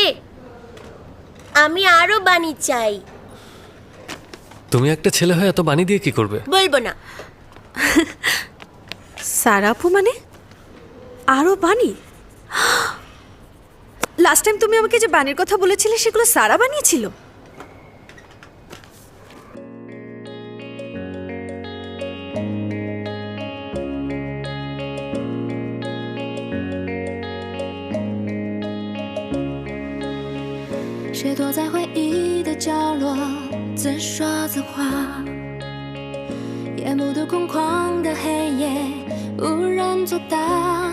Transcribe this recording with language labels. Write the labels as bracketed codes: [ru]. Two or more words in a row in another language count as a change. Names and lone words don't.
[bn] আমি আরো বানি চাই। তুমি একটা ছেলে হয়ে এত বানি দিয়ে কি করবে? বলবো না। সারা আপু মানে আরো বানি? [en] last time [bn] তুমি আমাকে যে বানির কথা বলেছিলে সেগুলো সারা বানিয়েছিল? [zh] 谁躲在回忆的角落，自说自话，夜幕都空旷的黑夜，无人作答。